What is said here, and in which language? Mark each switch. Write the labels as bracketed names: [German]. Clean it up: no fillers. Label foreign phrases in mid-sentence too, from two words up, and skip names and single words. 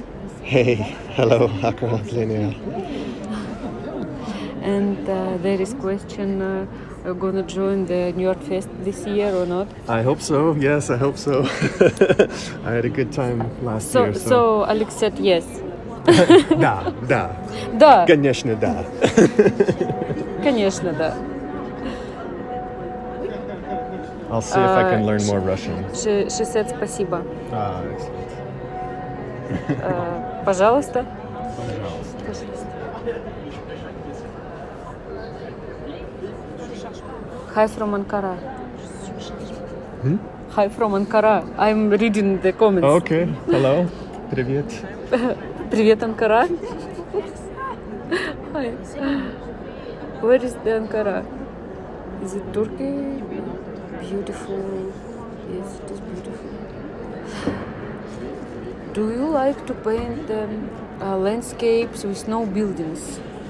[English] Hey, hello, Akra, Linnea. And there is question, are you gonna join the New York Fest this year or not? I hope so, yes, I hope so. I had a good time last year. So Alex said yes. [Russian] Да. Да. Конечно, да. Конечно, да. [English] I'll see if I can learn more Russian. She said спасибо. Excellent. Пожалуйста. Hi from Ankara. Hi from Ankara. I'm reading the comments. Okay, hello. [Russian] Привет. Привет, Анкара. [English] Hi. Where is the Ankara? Is it Turkey? Beautiful. Yes, it is beautiful. Do you like to paint landscapes with no buildings?